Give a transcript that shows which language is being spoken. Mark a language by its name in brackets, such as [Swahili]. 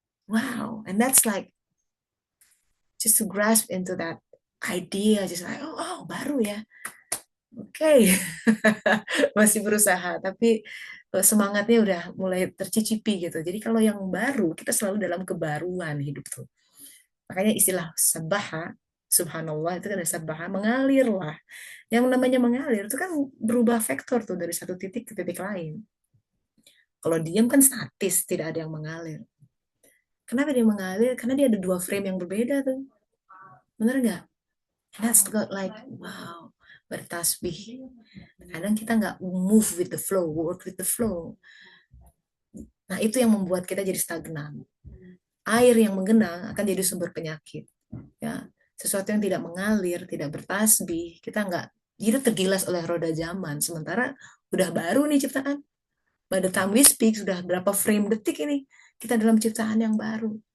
[English] Wow, and that's like just to grasp into that idea, just like oh [Indonesian] baru ya, oke. Masih berusaha, tapi semangatnya udah mulai tercicipi gitu. Jadi kalau yang baru, kita selalu dalam kebaruan hidup tuh. Makanya istilah sabaha Subhanallah itu kan ada sabbaha, mengalir lah. Yang namanya mengalir itu kan berubah vektor tuh dari satu titik ke titik lain. Kalau diam kan statis, tidak ada yang mengalir. Kenapa dia mengalir? Karena dia ada dua frame yang berbeda tuh. Bener nggak? [English] That's got like, wow, [Indonesian] bertasbih. Kadang kita nggak [English] move with the flow, work with the flow. [Indonesian] Nah itu yang membuat kita jadi stagnan. Air yang menggenang akan jadi sumber penyakit. Ya, sesuatu yang tidak mengalir, tidak bertasbih, kita nggak, kita tergilas oleh roda zaman. Sementara udah baru nih ciptaan. [English] By the time we speak, [Indonesian] sudah berapa frame detik ini kita dalam ciptaan yang baru.